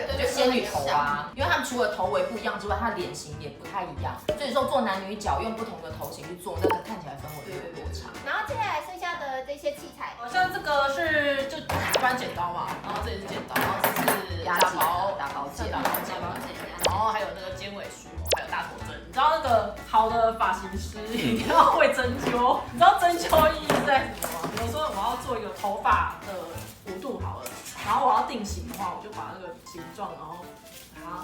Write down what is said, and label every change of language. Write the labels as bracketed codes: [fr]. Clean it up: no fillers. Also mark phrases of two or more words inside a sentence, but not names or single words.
[zh] 就仙女頭啊，因為他們除了頭圍不一樣之外，他的臉型也不太一樣，所以說做男女角用不同的頭型去做，那個看起來氛圍就有落差。然後接下來剩下的這些器材，像這個是就一般剪刀嘛，然後這也是剪刀，然後這是打薄剪，然後還有那個尖尾梳，還有大头針。你知道那個好的髮型師一定要會針灸，你知道針灸意義在什麼嗎？比如說我要做一個頭髮的弧度好了，然後我要定型的話，我就把那個形狀，然後把它